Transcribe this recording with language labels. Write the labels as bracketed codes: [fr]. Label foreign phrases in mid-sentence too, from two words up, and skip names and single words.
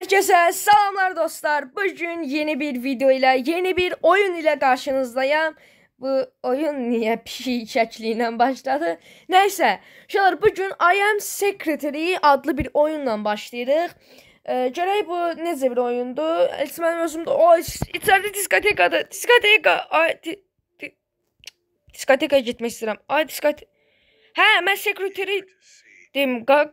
[tr] Herkese selamlar dostlar. Bugün yeni bir video ile, yeni bir oyun ile karşınızdayım. [az] Bu oyun niye pişik şəkliyle başladı? [tr] Neyse, şunlar bugün I Am Secretary adlı bir oyunla başlayırıq. [az] Görək bu necə bir oyundur? Mən özüm də içəridə diskotekadır. Diskotekaya getmək istəyirəm. Ay diskotek. Hə, mən secretary deyim.